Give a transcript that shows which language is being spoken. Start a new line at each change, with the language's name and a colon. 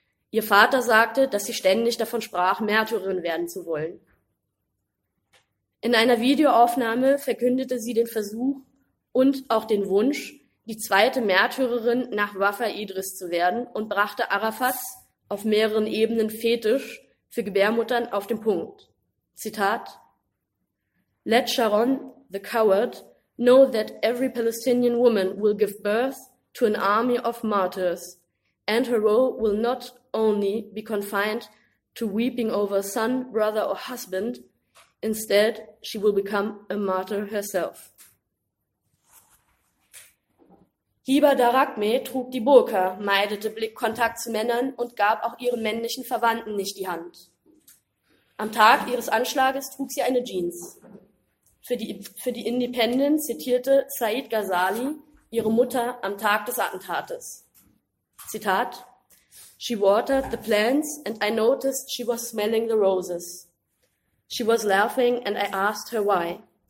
German: Ihr Vater sagte, dass sie ständig davon sprach, Märtyrerin werden zu wollen. In einer Videoaufnahme verkündete sie den Versuch und auch den Wunsch, die zweite Märtyrerin nach Wafa Idris zu werden, und brachte Arafats auf mehreren Ebenen Fetisch für Gebärmuttern auf den Punkt.
English: Zitat: "Let Sharon, the coward, know that every Palestinian woman will give birth to an army of martyrs, and her role will not only be confined to weeping over son, brother or husband. Instead, she will become a martyr herself."
German: Hiba Daragme trug die Burka, meidete Blickkontakt zu Männern und gab auch ihren männlichen Verwandten nicht die Hand. Am Tag ihres Anschlages trug sie eine Jeans. Für die Independent zitierte Said Ghazali ihre Mutter am Tag des Attentates.
English: Zitat: "She watered the plants and I noticed she was smelling the roses. She was laughing and I asked her why.